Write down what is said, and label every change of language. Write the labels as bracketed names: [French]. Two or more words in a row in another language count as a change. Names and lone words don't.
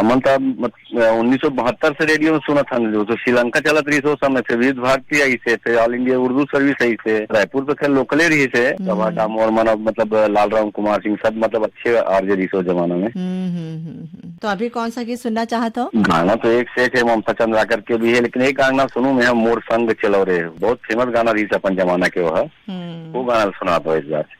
[Chhattisgarhi] अब हम 1972 से रेडियो में सुना था, शुरू से श्रीलंका चलत रही सो समय से विविध भारती आई से, फिर ऑल इंडिया उर्दू सर्विस आई से, रायपुर तो खैर लोकले रही से, सभा डामोर माना मतलब लालराम कुमार सिंह सब मतलब अच्छे आरजे रही सो जमाना में। तो अभी कौन सा गीत सुनना चाहता हो? गाना तो एक से एक है, ममता चंद्राकर के भी है, लेकिन एक गाना सुनू मैं, मोर संग चलो रे, बहुत फेमस गाना रही अपन जमाना के वो गाना सुना दो इस बार।